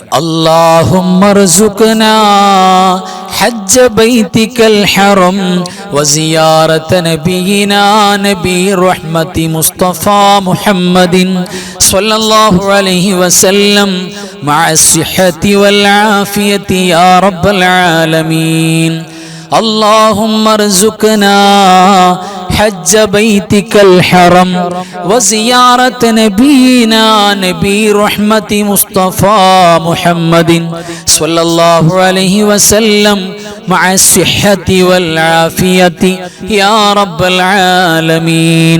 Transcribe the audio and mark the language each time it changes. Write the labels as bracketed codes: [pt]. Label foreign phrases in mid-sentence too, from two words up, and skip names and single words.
[ar] اللهم ارزقنا حج بيتك الحرام وزيارة نبينا نبي الرحمة مصطفى محمد صلى الله عليه وسلم مع الصحة والعافية يا رب العالمين. اللهم ارزقنا حج بيتك الحرم وزيارة نبينا نبي رحمة مصطفى محمد صلى الله عليه وسلم مع الصحة والعافية يا رب العالمين.